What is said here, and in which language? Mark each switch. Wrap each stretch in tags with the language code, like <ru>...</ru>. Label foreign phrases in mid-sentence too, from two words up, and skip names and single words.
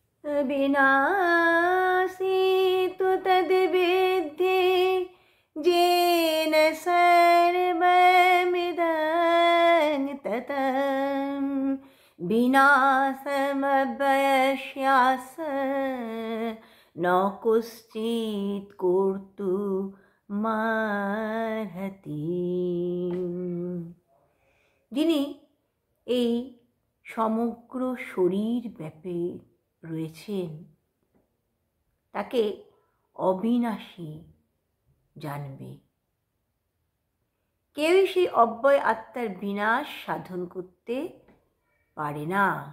<sa>विनाशी तु तद्विद्धि येन सर्वमिदं ततं विनाशमवश्यास्य न कश्चित् कर्तुमर्हति।</sa> <bn>যিনি এই সমগ্র শরীর ব্যাপী রয়েছেন তাকে অবিনাশী জানবে। কেউই সেই অব্যয় আত্মার বিনাশ সাধন করতে পারে না।</bn>